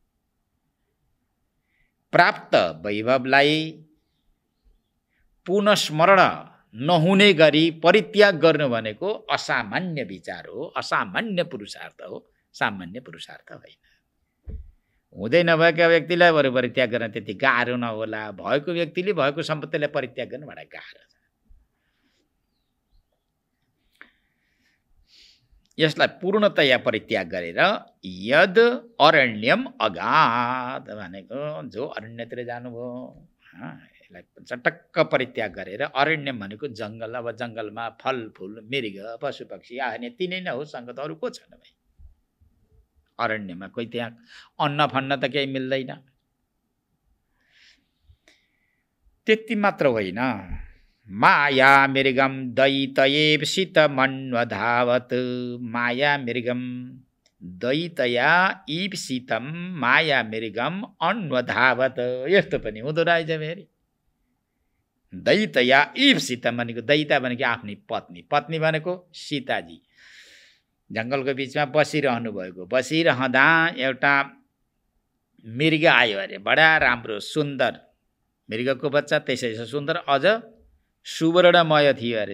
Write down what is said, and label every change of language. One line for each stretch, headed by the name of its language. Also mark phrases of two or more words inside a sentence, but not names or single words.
Nepali: प्राप्त वैभवलाई पुनः स्मरण नहुने गरी परित्याग गर्नु भनेको असामान्य विचार हो, असामान्य पुरुषार्थ हो, सामान्य पुरुषार्थ होइन। हुँदै नभएका व्यक्तिलाई बरु परित्याग गर्न त्यति गाह्रो नहोला, भएको व्यक्तिले भएको सम्पत्तिलाई परित्याग गर्नु बडा गाह्रो छ। यसलाई पूर्णतया परित्याग गरेर
Sanskrit: यद अरण्यम अगाध
Nepali: भनेको जो अरण्यतिर जानुभयो, यसलाई चटक्क परित्याग गरेर, अरण्यम भनेको जङ्गल, अब जङ्गलमा फलफुल मृग पशु पक्षी आउने तिनै नै हो, सङ्गत अरू को छैन भाइ। अरण्यमा कोही त्यहाँ अन्न फन्न त केही मिल्दैन। त्यति मात्र होइन,
Sanskrit: माया मृगम दैतयेप्सित मन्वधावत। माया मृगम दैतया ईप्सितम माया मृगम अन्वधावत।
Nepali: यस्तो पनि हुँदो रहेछ फेरि।
Sanskrit: दैतया ईप्सितम
Nepali: भनेको, दैता भनेको आफ्नी पत्नी, पत्नी भनेको सीताजी जङ्गलको बिचमा बसिरहनु भएको। बसिरहँदा एउटा मृग आयो अरे, बडा राम्रो सुन्दर मृगको बच्चा, त्यसै सुन्दर, अझ सुवर्णमय थियो अरे।